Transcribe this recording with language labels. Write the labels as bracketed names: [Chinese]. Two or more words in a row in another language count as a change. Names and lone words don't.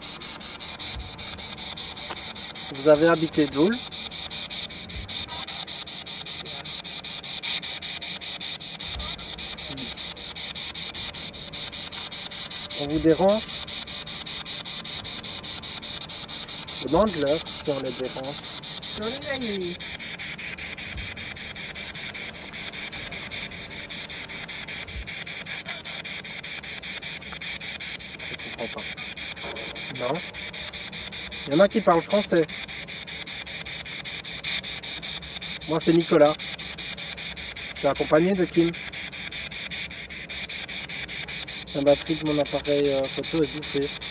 [French] Vous avez habité Doel? On vous dérange? Demande-leur si on les dérange. [Dutch] Storen wij jullie? [French] Je comprends pas. Non. Il y en a qui parlent français. Moi c'est Nicolas. Je suis accompagné de Kim. La batterie de mon appareil photo est bouffée.